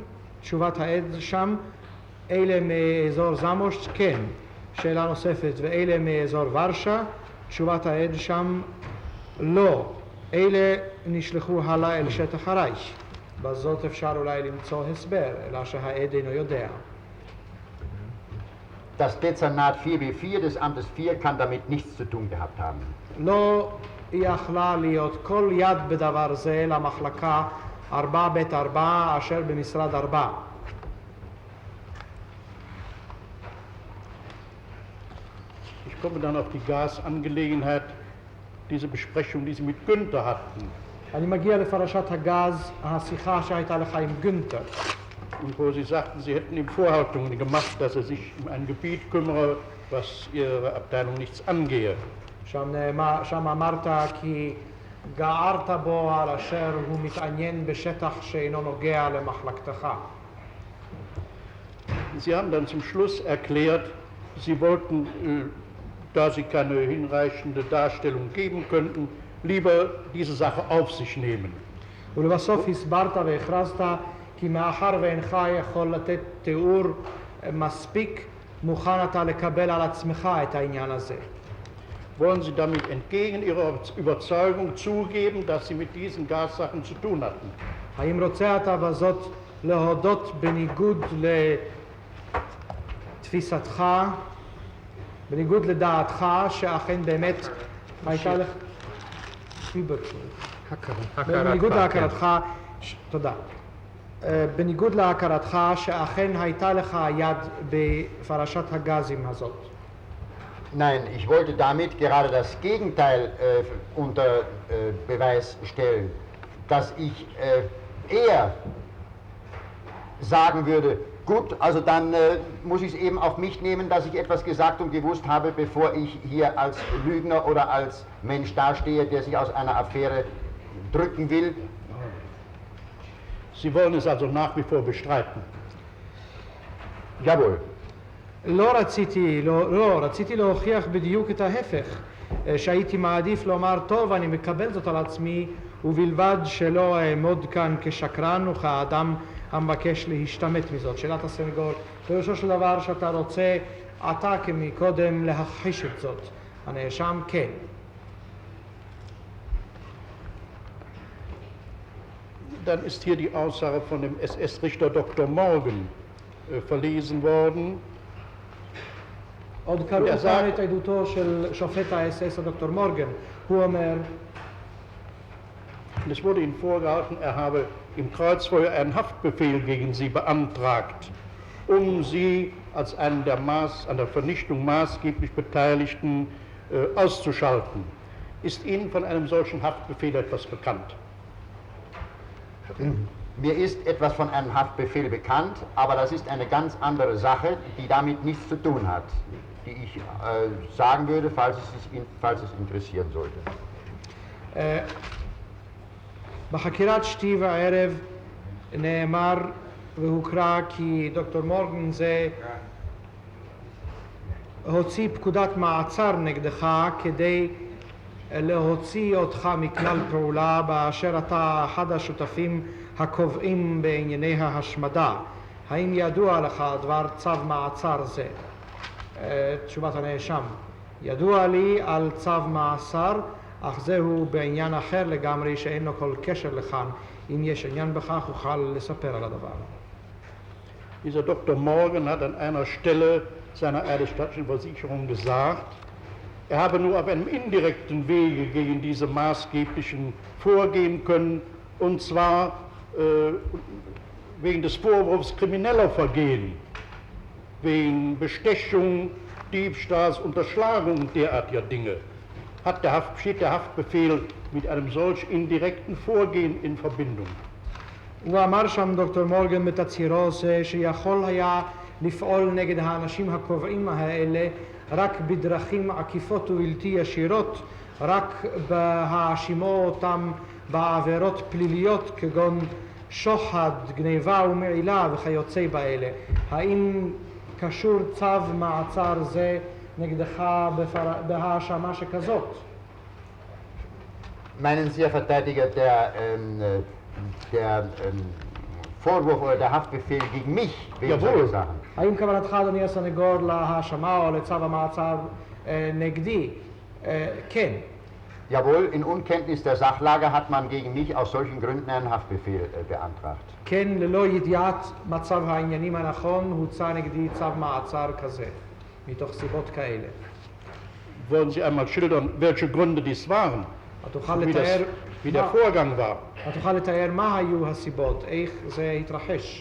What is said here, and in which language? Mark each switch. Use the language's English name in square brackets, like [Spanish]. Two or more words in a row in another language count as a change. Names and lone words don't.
[Hebrew] תשובת העד שם, אלה מאזור זמושט, כן. שאלה נוספת, ואלה מאזור ורשה? תשובת העד שם, לא. אלה נשלחו הלאה אל שטח הרייך. בזאת אפשר אולי למצוא הסבר, אלא שהעד אינו יודע. [German] Das Dezernat 4b4 des Amtes 4 kann damit nichts zu tun gehabt haben. [Hebrew] לא יכלה להיות כל יד בדבר זה למחלקה 4ב4 אשר במשרד 4. [German] Ich komme dann auf die Gasangelegenheit, diese Besprechung, die Sie mit Günther hatten. [Hebrew] אני מגיע לפרשת הגז, השיחה שהייתה לך עם גונטר. [German] Und wo Sie sagten, Sie hätten ihm Vorhaltungen gemacht, dass er sich um ein Gebiet kümmere, was Ihre Abteilung nichts angehe. [Hebrew] שם אמרת כי גערת בו על אשר הוא מתעניין בשטח שאינו נוגע למחלקתך. [German] Sie haben dann zum Schluss erklärt, Sie wollten, da Sie keine hinreichende Darstellung geben könnten, lieber diese Sache auf sich nehmen. [Hebrew] ולבסוף הסברת והכרזת כי מאחר ואינך יכול לתת תיאור מספיק, מוכן אתה לקבל על עצמך את העניין הזה. [German] Wollen Sie damit entgegen Ihrer Überzeugung zugeben, dass Sie mit diesen Gassachen zu tun hatten? [Hebrew] האם רוצה אתה בזאת להודות בניגוד לתפיסתך, בניגוד לדעתך, שאכן באמת הייתה לך... בניגוד להכרתך, תודה. בניגוד להכרתך שאכן הייתה לך יד בפרשת הגזים הזאת. [German] Nein, ich wollte damit gerade das Gegenteil unter Beweis stellen, dass ich eher sagen würde, gut, also dann muss ich es eben auf mich nehmen, dass ich etwas gesagt und gewusst habe, bevor ich hier als Lügner oder als Mensch dastehe, der sich aus einer Affäre drücken will. Sie wollen es also nach wie vor bestreiten? Jawohl. [Hebrew] לא רציתי להוכיח בדיוק את ההפך, שהייתי מעדיף לומר טוב אני מקבל זאת על עצמי ובלבד שלא אעמוד כאן כשקרן וכאדם המבקש להשתמט מזאת. שאלת הסנגור, פירושו של דבר שאתה רוצה אתה כמקודם להכחיש את זאת. הנאשם כן. [German] Dann ist hier die Aussage von dem SS-Richter Dr. Morgan verlesen worden. [Hebrew] עוד קראו כאן את עדותו של שופט האס-אס הדוקטור מורגן. הוא אומר, [German] es wurde ihm vorgehalten, er habe im Kreuzfeuer einen Haftbefehl gegen sie beantragt, um sie als einen der an der Vernichtung maßgeblich Beteiligten auszuschalten. Ist Ihnen von einem solchen Haftbefehl etwas bekannt? Mir ist etwas von einem Haftbefehl bekannt, aber das ist eine ganz andere Sache, die damit nichts zu tun hat, die ich sagen würde, falls es interessieren sollte. [Hebrew] בחקירת שתי וערב נאמר והוקרא כי דוקטור מורגן זה הוציא פקודת מעצר נגדך כדי להוציא אותך מכלל פעולה באשר אתה אחד השותפים הקובעים בענייני ההשמדה. האם ידוע לך דבר צו מעצר זה? תשובת הנאשם, ידוע לי על צו מאסר, אך זהו בעניין אחר לגמרי שאין לו כל קשר לכאן. אם יש עניין בכך, אוכל לספר על הדבר. [German] Dieser Dr. Morgan hat an einer Stelle seiner eidesstattlichen Versicherung gesagt, er habe nur auf einem indirekten Wege gegen diese maßgeblichen vorgehen können, und zwar wegen des Vorwurfs krimineller Vergehen, wegen Bestechung, Diebstahls, Unterschlagung und derartiger Dinge. Steht der Haftbefehl mit einem solch indirekten Vorgehen in Verbindung. [Hebrew] הוא אמר שם דוקטור מורגן בתצהירו זה שיכול היה לפעול נגד האנשים הקובעים האלה רק בדרכים עקיפות ובלתי ישירות, רק בהאשימו אותם בעבירות פליליות כגון שוחד, גניבה ומעילה וכיוצא באלה. האם קשור צו מעצר זה נגדך בהאשמה שכזאת? [German] Meinen Sie, Herr Verteidiger, der Vorwurf oder der Haftbefehl gegen mich wegen solcher Sachen? [Hebrew] האם כוונתך, אדוני הסנגור, להאשמה או לצו המעצר נגדי? כן. [German] Jawohl, in Unkenntnis der Sachlage hat man gegen mich aus solchen Gründen einen Haftbefehl beantragt. [Hebrew] כן, ללא ידיעת מצב העניינים הנכון, הוצא נגדי צו מעצר כזה, מתוך סיבות כאלה. [German] Wollen Sie einmal schildern, welche Gründe dies waren? Wie der Vorgang war? [Hebrew] תוכל לתאר מה היו הסיבות, איך זה התרחש?